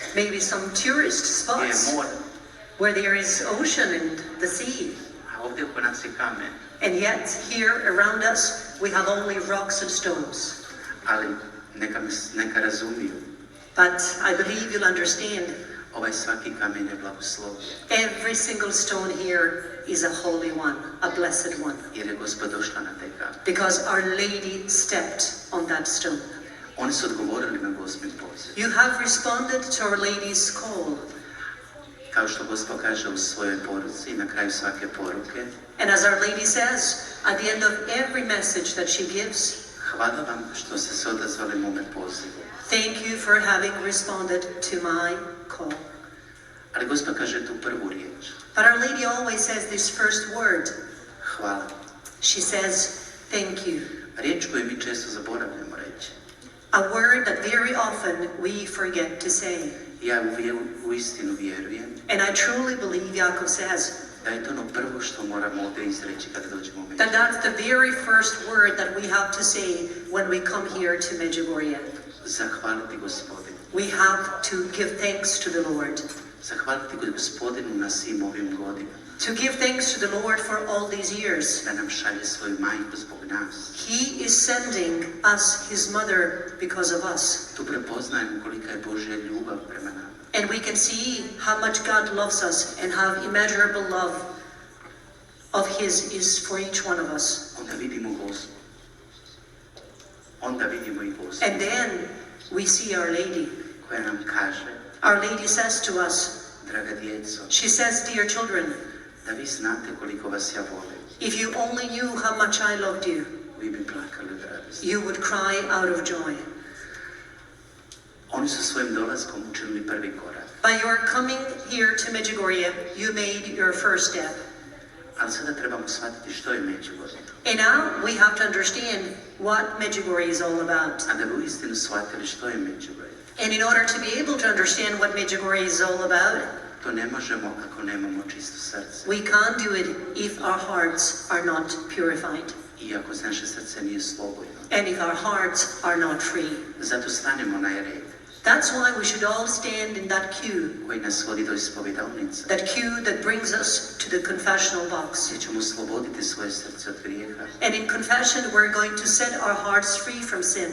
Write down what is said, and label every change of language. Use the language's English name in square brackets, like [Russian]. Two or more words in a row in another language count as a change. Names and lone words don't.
[English] Maybe some tourist spots where there is ocean and the sea. [Croatian] A ovdje oko nas je kamen. [English] And yet here around us we have only rocks and stones. [Croatian] Ali neka razumiju. [English] But I believe you'll understand. [Croatian] Ovaj svaki kamen je blagoslovljen. [English] Every single stone here is a holy one, a blessed one. [Croatian] Jer je Gospa došla na taj kamen. [English] Because Our Lady stepped on that stone. [Croatian] Oni su odgovorili na Gospin poziv. [English] You have responded to Our Lady's call. [Croatian] Kao što Gospa kaže u svojoj poruci, na kraju svake poruke. [English] And as Our Lady says, at the end of every message that she gives, [Croatian] hvala vam što ste se odazvali mome pozivu. [English] Thank you for having responded to my call. [Croatian] Ali Gospod kaže tu prvu riječ. [English] But Our Lady always says this first word. [Croatian] Hvala. [English] She says, thank you. [Croatian] Riječ koju mi često zaboravljamo reći. [English] A word that very often we forget to say. [Croatian] Ja u istinu vjerujem [English] And I truly believe, Jakov says, [Croatian] da je to ono prvo što moramo ovdje izreći kada dođemo u [English] that [Croatian] Medjugorje. [English] that's the very first word that we have to say when we come here to Medjugorje. [Croatian] Zahvaliti Gospodinu. [English] We have to give thanks to the Lord. [Croatian] Zahvaliti Gospodinu na svim ovim godinama. [English] To give thanks to the Lord for all these years. [Croatian] Da nam šalje svoju majku zbog nas. [English] He is sending us His mother because of us. [Croatian] Tu prepoznajemo kolika je Božja ljubav prema nama. [English] And we can see how much God loves us and how immeasurable love of His is for each one of us. [Croatian] Onda vidimo Gospod. Onda vidimo i Gospod. [English] And then we see Our Lady. [Croatian] Koja nam kaže, [English] Our Lady says to us, [Croatian] draga djeco, [English] she says, dear children, [Croatian] da vi znate koliko vas ja volim, [English] if you only knew how much I loved you, [Croatian] vi bi plakali od radosti. [English] you would cry out of joy. [Croatian] Oni su svojim dolaskom učinili prvi korak. [English] By your coming here to Medjugorje, you made your first step. [Croatian] Ali sada trebamo shvatiti što je Medjugorje. [English] And now we have to understand what Medjugorje is all about. [Croatian] A da bi uistinu shvatili što je Medjugorje, [English] And in order to be able to understand what Medjugorje is all about, [Croatian] to ne možemo ako nemamo čisto srce. [English] we can't do it if our hearts are not purified. [Croatian] I ako naše srce nije slobodno. [English] And if our hearts are not free. [Croatian] Zato stanemo na red [English] That's why we should all stand in that queue. [Croatian] koji nas vodi do ispovedalnice. [English] That queue that brings us to the confessional box. [Croatian] Gdje ćemo sloboditi svoje srce od grijeha. [English] And in confession, we're going to set our hearts free from sin.